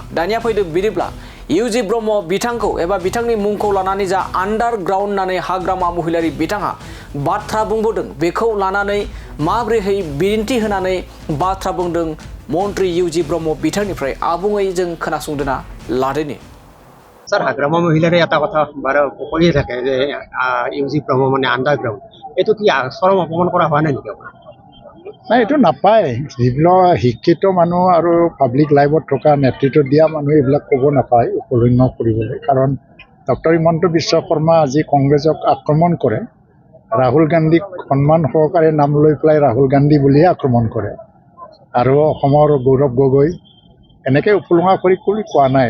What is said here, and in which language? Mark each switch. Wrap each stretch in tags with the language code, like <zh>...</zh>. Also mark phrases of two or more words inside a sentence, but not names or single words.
<brx>दानिया फैदो बिदिब्ला इउजि ब्रह्म बिथांखौ एबा बिथांनि मुंखौ लानानै जा आन्डारग्राउन्ड होननानै हाग्रामा महिलारी बिथाङा बाथ्रा बुंबोदों बेखौ लानानै माबोरैहाय बिदिन्थि होनानै बाथ्रा बुंदों मन्त्रि इउजि ब्रह्म बिथांनिफ्राय आबुङै जों खोनासंदोना लादोनि।</brx> <as>স্যার হাগ্রামা মহিলারে এটা কথা বারে কলিয়ে থাকে যে ইউজি ব্রহ্ম মানে আন্ডারগ্রাউন্ড, এইটো কি চরম অপমান করা হয় না নেকি? নাই এইটো নাপায়। যিবিলাক শিক্ষিত মানুহ আৰু পাব্লিক লাইফত থকা নেতৃত্ব দিয়া মানুহ এইবিলাক ক'ব নাপায় উপলন্য কৰিবলৈ। কাৰণ ডক্টৰ হিমন্ত বিশ্ব শৰ্মা আজি কংগ্ৰেছক আক্ৰমণ কৰে, ৰাহুল গান্ধীক সন্মান সহকাৰে নাম লৈ পেলাই ৰাহুল গান্ধী বুলিয়ে আক্ৰমণ কৰে আৰু অসমৰ গৌৰৱ গগৈ এনেকৈ উপলুঙা কৰি কোৱা নাই।</as>